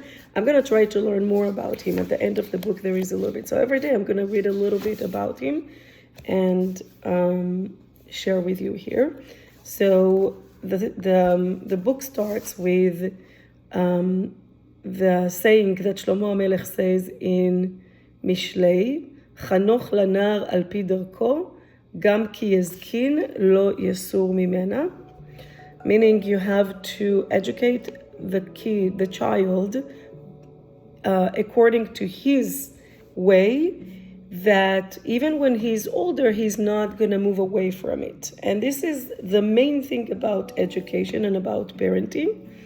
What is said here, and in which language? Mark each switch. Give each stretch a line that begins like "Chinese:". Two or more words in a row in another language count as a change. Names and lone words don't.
English: I'm going to try to learn more about him. At the end of the book, there is a little bit. So every day I'm going to read a little bit about him and share with you here. So the book starts with the saying that Shlomo HaMelech says in Mishlei,
Hebrew: חנוך לנער על פי דרכו גם כי יזקין לא יסור ממנה.
English: Meaning you have to educate the child according to his way, that even when he's older, he's not going to move away from it. And this is the main thing about education and about parenting.